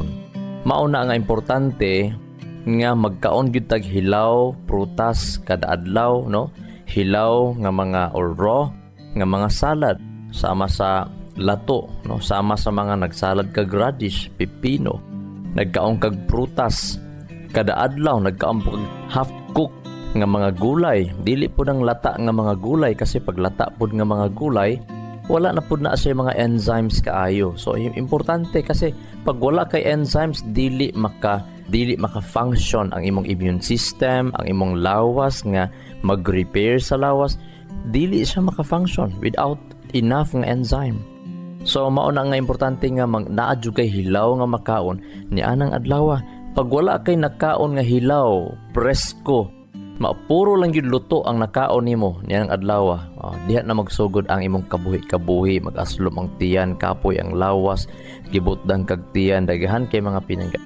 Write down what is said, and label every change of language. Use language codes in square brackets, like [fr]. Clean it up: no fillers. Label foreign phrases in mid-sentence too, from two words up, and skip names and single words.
[ceb] Mao na nga importante nga magkaon gyud tag hilaw, prutas kada adlaw, no? Hilaw nga mga or raw nga mga salad sama sa lato, no? Sama sa mga nagsalad kag radish, pipino. Nagkaon kag prutas kada adlaw, nagkaon kag half cook nga mga gulay. Dili po ng lata nga mga gulay kasi pag lata po nga mga gulay, wala na po na siya mga enzymes kaayo. So importante kasi pag wala kay enzymes, dili maka-function ang imong [en] immune system, [ceb] ang imong lawas nga mag-repair sa lawas, dili siya maka-function [en] without enough [ceb] nga enzyme. So mao na nga importante nga naadyo kay hilaw nga makaon ni anang adlaw. Pag wala kay nakaon nga hilaw, presko, mapuro lang yun luto ang nakaon nimo niyang adlaw. Diha na magsugod ang imong kabuhi, mag-aslom ang tiyan, kapoy ang lawas, gibutdan kag tiyan, daghan kay mga pinangga.